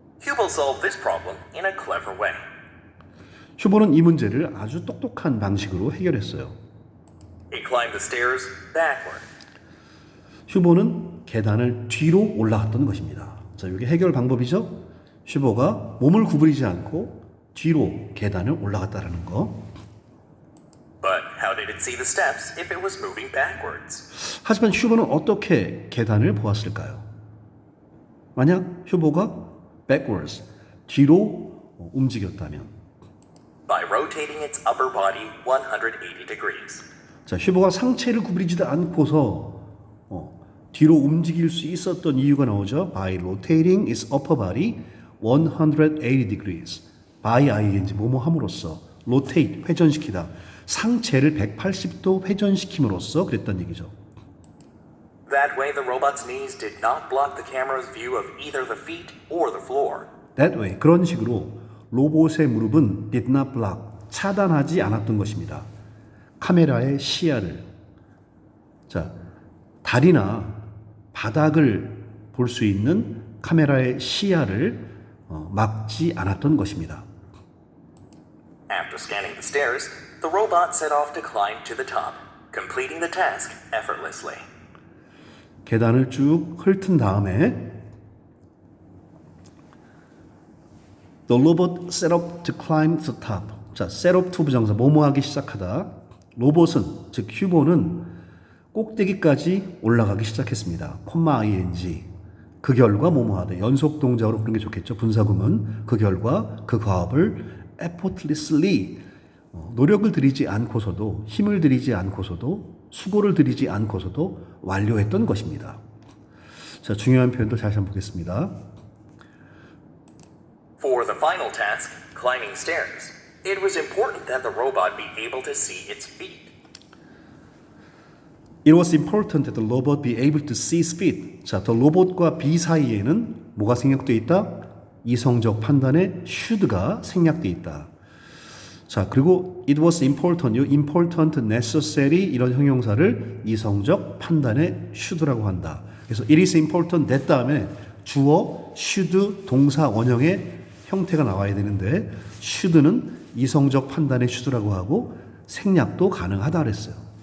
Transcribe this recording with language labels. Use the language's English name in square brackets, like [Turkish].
[English] Hubo solved this problem in a clever way. [Korean] 휴보는 이 문제를 아주 똑똑한 방식으로 해결했어요. [English] He climbed the stairs backward. [Korean] 휴보는 계단을 뒤로 올라갔던 것입니다. 자, 이게 해결 방법이죠. 휴보가 몸을 구부리지 않고 뒤로 계단을 올라갔다라는 거. [English] But how did it see the steps if it was moving backwards? [Korean] 하지만 휴보는 어떻게 계단을 보았을까요? 만약 휴보가 backwards, 뒤로 움직였다면, [English] By rotating its upper body 180 degrees. [Korean] 자, 휴보가 상체를 구부리지도 않고서 뒤로 움직일 수 있었던 이유가 나오죠. [English] By rotating its upper body 180 degrees. [Korean] by ing 뭐뭐 함으로써 rotate 회전시키다. 상체를 180도 회전시킴으로써 그랬던 얘기죠. [English] That way, the robot's knees did not block the camera's view of either the feet or the floor. That way [Korean] 그런 식으로 로봇의 무릎은 [English] did not block [Korean] 차단하지 않았던 것입니다. 카메라의 시야를 자 다리나 바닥을 볼 수 있는 카메라의 시야를 막지 않았던 것입니다. [English] After scanning the stairs, the robot set off to climb to the top, completing the task effortlessly. [Korean] 계단을 쭉 훑은 다음에 [English] The robot set up to climb the top. [Korean] 자, [English] set up to [Korean] 부정사 뭐뭐하기 시작하다. 로봇은 즉 휴보는 꼭대기까지 올라가기 시작했습니다. 콤마 ing 그 결과 뭐뭐하다. 연속 동작으로 부르는 게 좋겠죠. 분사구문 그 결과 그 과업을 effortlessly 노력을 들이지 않고서도 힘을 들이지 않고서도 수고를 들이지 않고서도 완료했던 것입니다. 자, 중요한 표현도 다시 한번 보겠습니다. [English] For the final task, climbing stairs, it was important that the robot be able to see its feet. It was important that the robot be able to see its feet. [Korean] 자, the robot과 be 사이에는 뭐가 생략되어 있다? 이성적 판단의 should가 생략되어 있다. 자, 그리고 [English] it was important, [Korean] 이 important, necessary 이런 형용사를 이성적 판단의 should라고 한다. 그래서 [English] it is important that [Korean] 다음에 주어 should 동사 원형의 형태가 나와야 되는데 should는 이성적 판단의 should라고 하고 생략도 가능하다 그랬어요.